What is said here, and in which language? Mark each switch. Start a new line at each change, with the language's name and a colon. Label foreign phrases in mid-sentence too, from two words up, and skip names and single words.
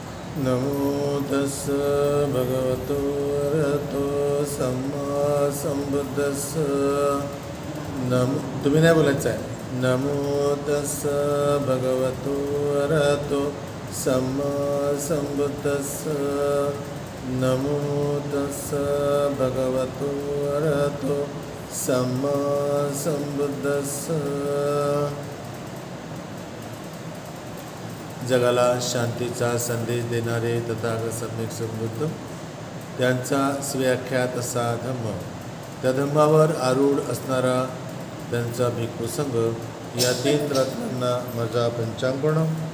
Pali: नमो तस्स भगवतो अरहतो सम्मा संबुद्धस्स
Marathi: तुम्ही नाही बोलायचं आहे.
Pali: नमो तस्स भगवतो अरहतो सम्मा संबुद्धस्स नमो तस्स भगवतो अरहतो सम्मा संबुद्धस्स.
Marathi: जगाला शांतीचा संदेश देणारे तथागत सम्यक संबुद्ध, त्यांचा स्व्याख्यात असा धम्म, त्या धम्मावर आरूढ असणारा त्यांचा भिक्खू संघ, या तीन रत्नांना माझा पंचांगण.